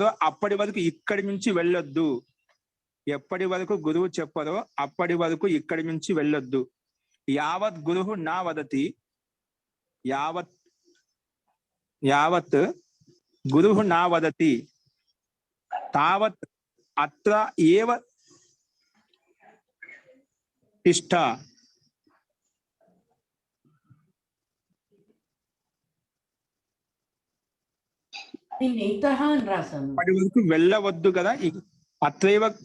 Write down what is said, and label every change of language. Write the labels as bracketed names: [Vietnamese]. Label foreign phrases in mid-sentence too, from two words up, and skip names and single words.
[Telugu] అప్పటి వరకు ఇక్కడి నుంచి వెళ్ళొద్దు ఎప్పటి వరకు గురువు చెప్పరో అప్పటి వరకు ఇక్కడి నుంచి వెళ్ళొద్దు [Sanskrit] యావత్ గురువు నా వదతి యావత్ గురువు నా వదతి తావత్ అత్ర ఏవ తిష్ఠ [Telugu] అప్పటి వరకు వెళ్ళవద్దు కదా [Sanskrit] అత్రైవ